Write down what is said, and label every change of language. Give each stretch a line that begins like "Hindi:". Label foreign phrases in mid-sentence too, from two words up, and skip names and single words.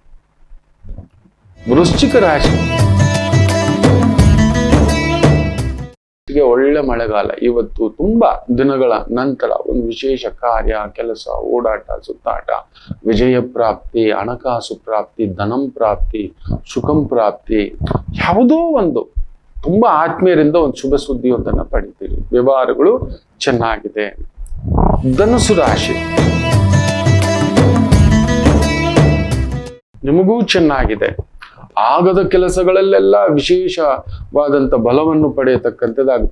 Kannada: ವೃಶ್ಚಿಕ ರಾಶಿ, ಒಳ್ಳೆ ಮಳೆಗಾಲ. ಇವತ್ತು ತುಂಬಾ ದಿನಗಳ ನಂತರ ಒಂದು ವಿಶೇಷ ಕಾರ್ಯ, ಕೆಲಸ, ಓಡಾಟ, ಸುತ್ತಾಟ, ವಿಜಯ ಪ್ರಾಪ್ತಿ, ಹಣಕಾಸು ಪ್ರಾಪ್ತಿ, ಧನಂ ಪ್ರಾಪ್ತಿ, ಸುಖಂ ಪ್ರಾಪ್ತಿ, ಯಾವುದೋ ಒಂದು ತುಂಬಾ ಆತ್ಮೀಯರಿಂದ ಒಂದು ಶುಭ ಸುದ್ದಿಯೊಂದನ್ನ ಪಡಿತೀರಿ. ವ್ಯವಹಾರಗಳು ಚೆನ್ನಾಗಿದೆ. ಧನುಸು ರಾಶಿ, ನಿಮಗೂ ಚೆನ್ನಾಗಿದೆ. ಆಗದ ಕೆಲಸಗಳಲ್ಲೆಲ್ಲ ವಿಶೇಷವಾದಂತ ಬಲವನ್ನು ಪಡೆಯತಕ್ಕಂಥದ್ದಾಗುತ್ತೆ.